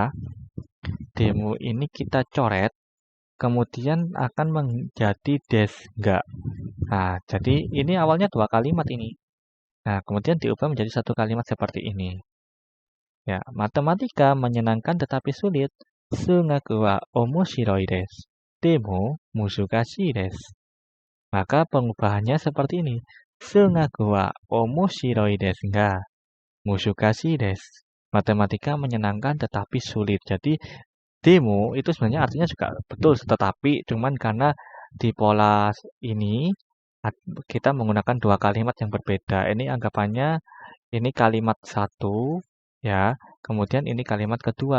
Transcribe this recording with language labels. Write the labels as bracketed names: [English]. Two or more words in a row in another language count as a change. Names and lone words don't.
[Indonesian] Demo ini kita coret, kemudian akan menjadi desga. Nah, jadi ini awalnya 2 kalimat ini. Nah, kemudian diubah menjadi 1 kalimat seperti ini. Ya, matematika menyenangkan tetapi sulit. [Japanese] 数学は面白いです. でも難しいです. [Indonesian] Maka pengubahannya seperti ini. [Japanese] 数学は面白いですが難しいです. [Indonesian] Matematika menyenangkan tetapi sulit. Jadi demo itu sebenarnya artinya juga betul, tetapi cuman karena di pola ini kita menggunakan 2 kalimat yang berbeda. Ini anggapannya ini kalimat 1, ya, kemudian ini kalimat kedua.